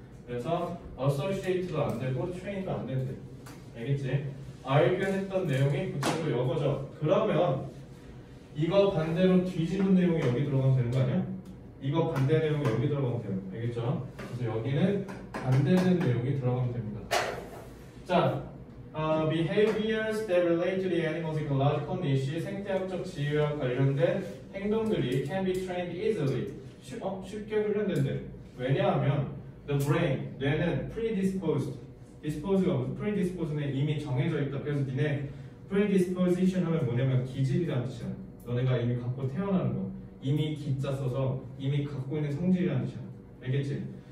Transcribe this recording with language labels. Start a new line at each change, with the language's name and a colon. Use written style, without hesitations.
Korean: 그래서 associate도 안 되고 train도 안 된대. 알겠지? argue 했던 내용이 구체적으로 이거죠. 그러면 이거 반대로 뒤집은 내용이 여기 들어가면 되는 거 아니야? 이거 반대 내용이 여기 들어가면 돼요. 알겠죠? 그래서 여기는 반대된 내용이 들어가면 됩니다.
English: 자, behaviors that relate to the animal's ecological niche,
Korean: 생태학적 지위와 관련된 행동들이
English: can be trained easily.
Korean: 쉽게 훈련된대. 왜냐하면 the brain, 뇌는 predisposed, dispose가 predisposed는 이미 정해져 있다. 그래서 니네 predisposition 하면 뭐냐면 기질이라는 뜻이야. 너네가 이미 갖고 태어나는 거. 이미 기자 써서 이미 갖고 있는 성질이라는 뜻이야. 알겠지?